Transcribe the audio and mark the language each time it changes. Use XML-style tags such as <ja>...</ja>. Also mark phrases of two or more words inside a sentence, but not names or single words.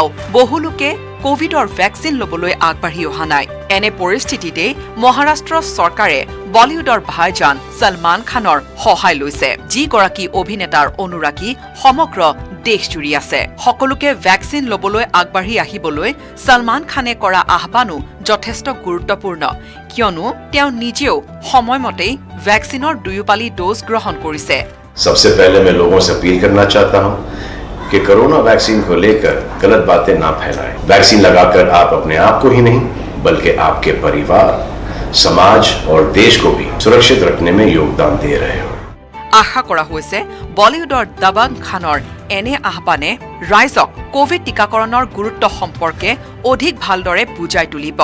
<as>বহু লোকে কোভিডৰ ভ্যাকচিন লবলৈ আগবাঢ়ি অহা নাই এনে পৰিস্থিতিতে মহাৰাষ্ট্ৰ চৰকাৰে বলিউডৰ ভাইজান সলমান খানৰ সহায় লৈছে যিগৰাকী অভিনেতাৰ অনুৰাগী সমগ্ৰ দেশজুৰি আছে সকলোকে ভ্যাকচিন লবলৈ আগবাঢ়ি আহিবলৈ সলমান খানে কৰা আহ্বানো যথেষ্ট গুৰুত্বপূৰ্ণ কিয়নো তেওঁ নিজেও সময়মতেই ভ্যাকচিনৰ 2 পালি ডোজ গ্ৰহণ কৰিছে</as> <hi>सबसे पहले मैं लोगों से अपील करना चाहता हूं कि कोरोना वैक्सीन को लेकर गलत बातें ना फैलाएं। वैक्सीन लगाकर आप अपने आप को ही नहीं बल्कि आपके परिवार, समाज और देश को भी सुरक्षित रखने में योगदान दे रहे हो।</hi> <as>আশা কৰা হৈছে বলিউডৰ দবং খানৰ এনে আহ্বানে ৰাইজক কোভিড টিকাকৰণৰ গুৰুত্ব সম্পৰ্কে অধিক ভালদৰে বুজাই তুলিব।</as>